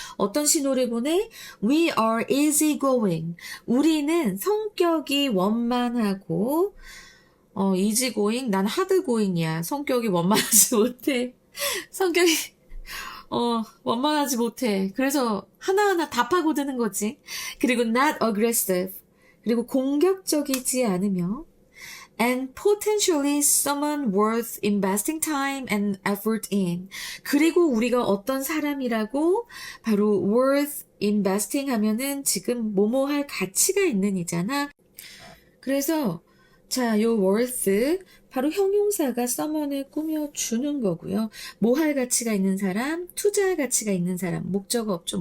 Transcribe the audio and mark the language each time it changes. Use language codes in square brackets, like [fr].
[ko] 어떤 신호를 보내? [en] We are easygoing. [ko] 우리는 성격이 원만하고 easygoing. 난 hardgoing이야. 성격이 원만하지 못해. 성격이 원만하지 못해. 그래서 하나하나 다 파고드는 거지. [en] 그리고 not aggressive. [ko] 그리고 공격적이지 않으며 [en] and potentially someone worth investing time and effort in. [ko] 그리고 우리가 어떤 사람이라고 바로 [en] worth investing [ko] 하면은 지금 뭐뭐 할 가치가 있는 이잖아. 그래서 자, 요 worth 바로 형용사가 someone을 꾸며주는 거고요. 뭐 할 가치가 있는 사람, 투자할 가치가 있는 사람, 목적어 없죠.